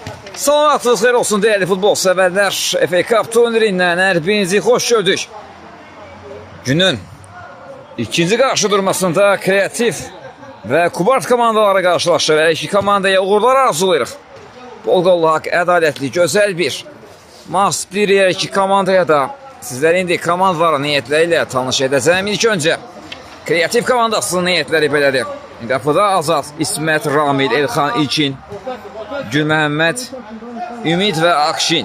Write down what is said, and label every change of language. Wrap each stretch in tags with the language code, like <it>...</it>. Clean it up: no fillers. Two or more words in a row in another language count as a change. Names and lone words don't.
<az>Salamatınız xeyir olsun</az> <tr>değerli futbol severler. FA Cup turnirinden hepinizi hoş gördük. Günün ikinci karşı durmasında Kreativ ve Kubart komandaları karşılaşır.</tr> <az>Her iki komandaya uğurlar arzulayırıq. Bol qollu haqq, ədalətli, gözəl bir maç bir yer iki komandaya da sizlər indi komandaların niyyətləri ilə tanış edəcəm. İlk öncə Kreativ komandasının niyyətləri belədir. Qapıda Azad, İsmət, Ramil, Elxan, İlkin, Gül Məhəmməd, Ümid və Akşin.</az>